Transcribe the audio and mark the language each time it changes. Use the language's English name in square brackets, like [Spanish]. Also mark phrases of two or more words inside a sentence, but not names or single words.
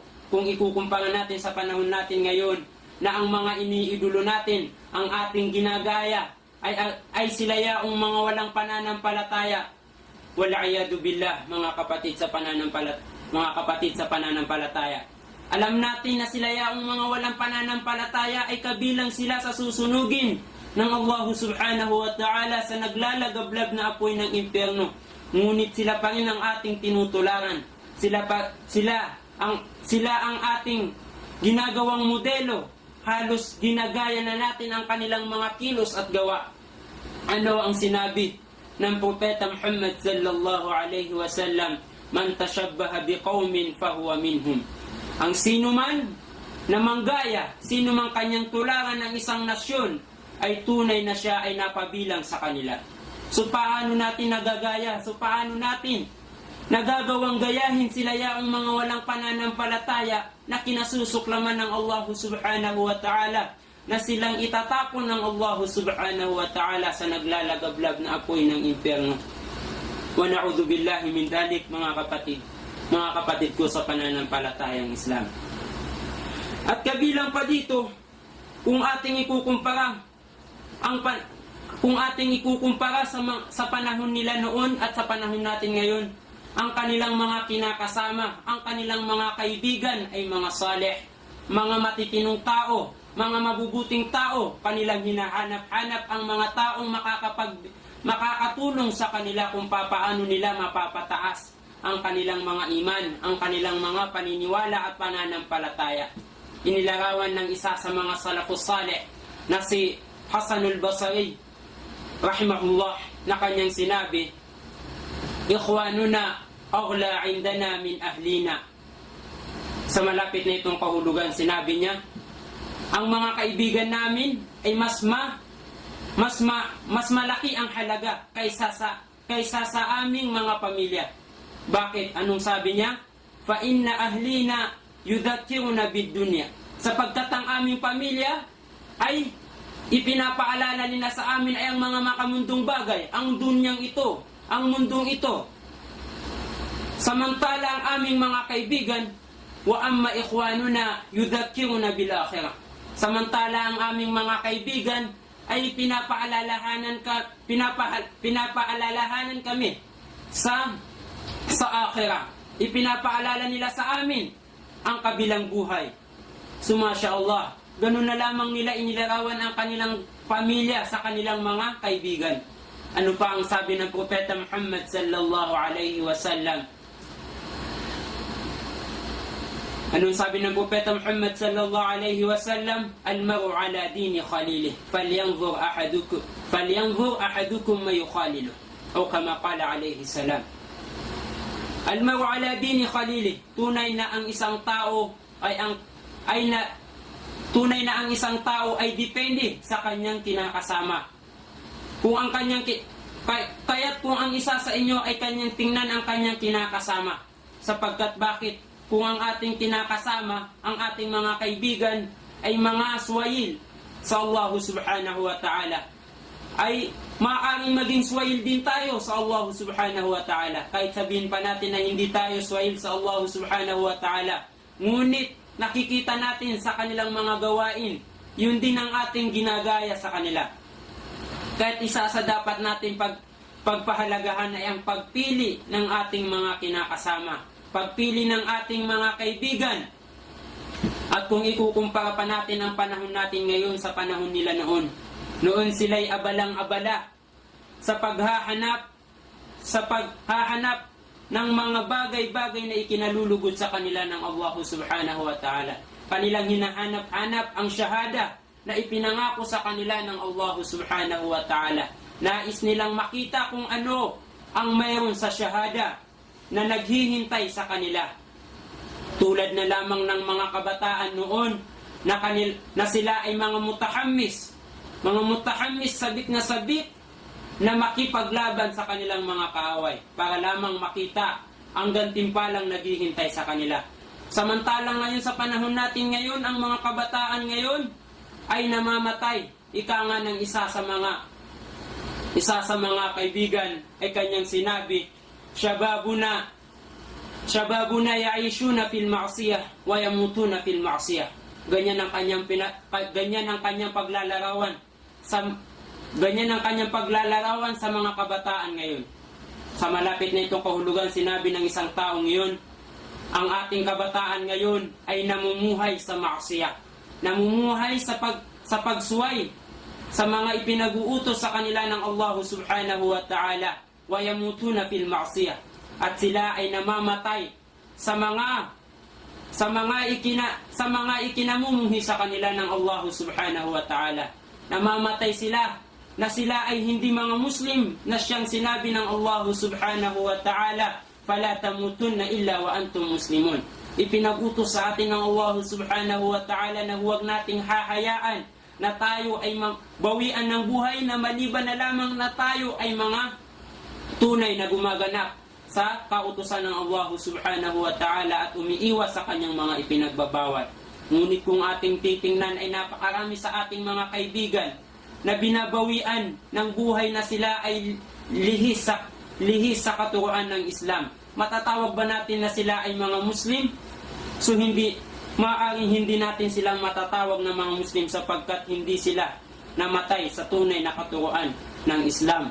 [Filipino] Kung ikukumpara natin sa panahon natin ngayon, na ang mga iniidolo natin, ang ating ginagaya, ay sila yaong mga walang pananampalataya. [Arabic] والعياذ بالله, [Filipino] mga kapatid sa pananampalataya. Alam natin na sila yaong mga walang pananampalataya ay kabilang sila sa susunugin ng Allah [Arabic] سبحانه وتعالى [Filipino] sa naglalagablab na apoy ng impyerno. Ngunit sila pa rin ang ating tinutularan. Sila ang ating ginagawang modelo. Halos ginagaya na natin ang kanilang mga kilos at gawa. Ano ang sinabi ng Propeta Muhammad [Arabic] صلى الله عليه وسلم? من تشبه بقوم فهو منهم. [Filipino] Ang sino man na manggaya, sino man kanyang tularan ng isang nasyon, ay tunay na siya ay napabilang sa kanila. So paano natin nagagaya? So paano natin nagagawang gayahin sila yaong mga walang pananampalataya na kinasusuklaman ng Allah [Arabic] سبحانه وتعالى, [Filipino] na silang itatapon ng Allah [Arabic] سبحانه وتعالى [Filipino] sa naglalagablab na apoy ng impyerno. [Arabic] ونعوذ بالله من ذلك, [Filipino] mga kapatid ko sa pananampalatayang Islam. At kabilang pa dito, kung ating ikukumpara sa panahon nila noon at sa panahon natin ngayon, ang kanilang mga kinakasama, ang kanilang mga kaibigan ay mga saleh, mga matitinong tao, mga mabubuting tao. Kanilang hinahanap-hanap ang mga taong makakatulong sa kanila kung papaano nila mapapataas ang kanilang mga iman, ang kanilang mga paniniwala at pananampalataya. Inilarawan ng isa sa mga [Arabic] السلف الصالح [Filipino] na si Hasanul Basri rahimahullah, na kanyang sinabi, [Arabic] إخواننا أغلى عندنا من أهلينا. [Filipino] Sa malapit na itong kahulugan, sinabi niya, ang mga kaibigan namin ay mas malaki ang halaga kaysa sa aming mga pamilya. Bakit? Anong sabi niya? [Arabic] فإن أهلينا يذكرون بالدنيا. [Filipino] Sapagkat ang aming pamilya ay ipinapaalala nila sa amin ay ang mga makamundong bagay, ang dunyang ito, ang mundong ito. Samantala ang aming mga kaibigan, [Arabic] وأما إخواننا يذكرون بالآخرة. [Filipino] Samantala ang aming mga kaibigan ay pinapaalalahanan kami sa akhirah. Ipinapaalala nila sa amin ang kabilang buhay. [Arabic] ما شاء الله, [Filipino] ganun na lamang nila inilarawan ang kanilang pamilya sa kanilang mga kaibigan. Ano pa ang sabi ng Propeta Muhammad [Arabic] صلى الله عليه وسلم? [Filipino] Anong sabi ng Propeta Muhammad [Arabic] صلى الله عليه وسلم? المرء على دين خليله، فلينظر أحدكم ما يخالل. أو كما قال عليه السلام. المرء على دين خليله, [Filipino] tunay na ang isang tao ay depende sa kanyang kinakasama. Kaya't kung ang isa sa inyo ay kanyang tingnan ang kanyang kinakasama. Sapagkat bakit? Kung ang ating kinakasama, ang ating mga kaibigan ay mga swayil sa Allah [Arabic] سبحانه وتعالى, [Filipino] ay maaaring maging swayil din tayo sa Allah [Arabic] سبحانه وتعالى. [Filipino] Kahit sabihin pa natin na hindi tayo swayil sa Allah [Arabic] سبحانه وتعالى, [Filipino] ngunit nakikita natin sa kanilang mga gawain, yun din ang ating ginagaya sa kanila. Kahit isa sa dapat natin pagpahalagahan ay ang pagpili ng ating mga kinakasama, pagpili ng ating mga kaibigan. At kung ikukumpara pa natin ang panahon natin ngayon sa panahon nila noon sila'y abalang-abala sa paghahanap ng mga bagay-bagay na ikinalulugod sa kanila ng Allah [Arabic] سبحانه وتعالى. [Filipino] Kanilang hinahanap-hanap ang syahada na ipinangako sa kanila ng Allah [Arabic] سبحانه وتعالى. [Filipino] Nais nilang makita kung ano ang mayroon sa syahada na naghihintay sa kanila. Tulad na lamang ng mga kabataan noon na sila ay mga mutahammis sabik na makipaglaban sa kanilang mga kaaway para lamang makita ang gantimpalang naghihintay sa kanila. Samantalang ngayon sa panahon natin ngayon, ang mga kabataan ngayon ay namamatay. Ika nga ng isa sa mga kaibigan ay kanyang sinabi, [Arabic] شبابنا يعيشون في المعصية ويموتون في المعصية. [Filipino] Ganyan ang kanyang paglalarawan sa mga kabataan ngayon. Sa malapit na itong kahulugan, sinabi ng isang taong ngayon, ang ating kabataan ngayon ay namumuhay sa ma'siyah. Namumuhay sa pagsuway sa mga ipinag-uutos sa kanila ng Allah [Arabic] سبحانه وتعالى, ويموتون في المعصية. [Filipino] At sila ay namamatay sa mga ikinamumuhi sa kanila ng Allah [Arabic] سبحانه وتعالى. [Filipino] Namamatay sila na sila ay hindi mga Muslim, na siyang sinabi ng Allah [Arabic] سبحانه وتعالى, فلا تموتن إلا وأنتم مسلمون. [Filipino] Ipinag-utos sa atin ng Allah [Arabic] سبحانه وتعالى [Filipino] na huwag nating hahayaan na tayo ay bawian ng buhay na maliban na lamang na tayo ay mga tunay na gumaganap sa kautusan ng Allah [Arabic] سبحانه وتعالى [Filipino] at umiiwas sa kanyang mga ipinagbabawal. Ngunit kung ating titingnan ay napakarami sa ating mga kaibigan na binabawian ng buhay na sila ay lihis sa katuruan ng Islam. Matatawag ba natin na sila ay mga Muslim? So maaaring hindi natin silang matatawag na mga Muslim sapagkat hindi sila namatay sa tunay na katuruan ng Islam.